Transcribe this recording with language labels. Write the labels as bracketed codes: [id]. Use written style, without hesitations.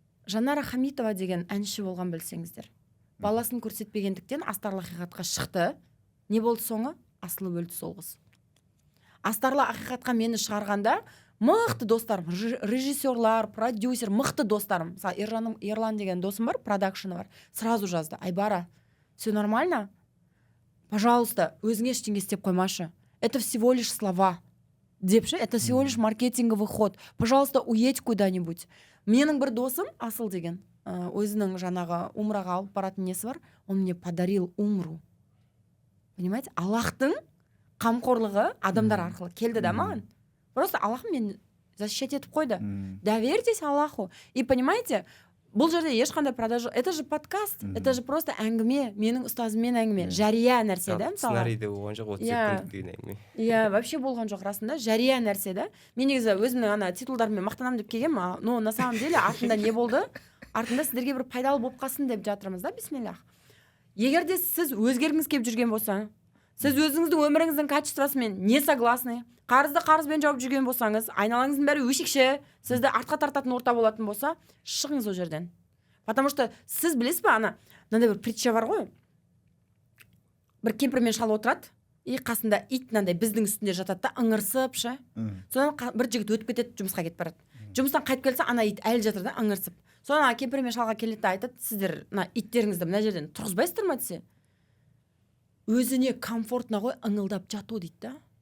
[kk] Жанара Хамитова деген әнші болған, білсеңіздер. Баласын көрсетпегендіктен астарлы ақиқатқа шықты. Не болды соңы? Асылып өлді сол қыз. Астарлы ақиқатқа мені шығарғанда мықты достарым, режиссерлар, продюсер, мықты достарым. Мысалы, Ерлан деген досым бар, продакшыны бар. [ru] Сразу [kk] жазды: Айбара, [ru] все нормально? Пожалуйста, [kk] өзіңе ештеңе істеп қоймашы. [ru] Это всего лишь слова. [kk] Депші, [ru] это всего лишь маркетинговый ход. Пожалуйста, уедь куда-нибудь. [kk] Менің бір досым, Асыл деген, өзінің жаңағы умраға алып баратын несі бар, [ru] он мне подарил умру. Понимаете? [kk] Аллахтың қамқорлығы адамдар арқылы келді да маған. Просто Аллах мені защищать етіп қойды. [ru] Доверьтесь Аллаху. И понимаете, [kk] бұл жерде ешқандай продажа. [ru] Это же подкаст, это же просто [kk] әңгіме, менің ұстазыммен әңгіме, жария нәрсе да, мысалы. Сценарийде болған жоқ, 30 секунд деген әңгіме. Иә, вообще болған жоқ расында, жария нәрсе да. Мен негізі өзімнің ана титулдарыммен мақтанамын деп келгем, [ru] но на самом деле [kk] артында не болды? Артында сіздерге бір пайдалы болып қалсын деп жатырмыз да, бисмиллах. Егер де сіз өзгергіңіз келіп жүрген болса, сіз өзіңіздің өміріңіздің качествосымен [ru] не согласны, [kk] қарызды қарызбен жауып жүрген болсаңыз, айналаңыздың бәрі өшікші, сізді артқа тартатын орта болатын болса, шығыңыз ол жерден. [ru] Потому что [kk] сіз білесіз ба, мынандай бір притча бар ғой. Бір кемпір мен шал отырады, и қасында ит мынандай біздің үстінде жатады да, ыңырсып ше. Содан бір жігіт өтіп кетеді, жұмысқа кетіп барады. Жұмыстан қайтып келсе, ана ит әлі жатыр да, ыңырсып. Содан кемпір мен шалға келеді да айтады: сіздер мына иттеріңізді мына жерден тұрғызбайсыздар ма десе, өзіне комфортна ғой ыңылдап жату дейді да.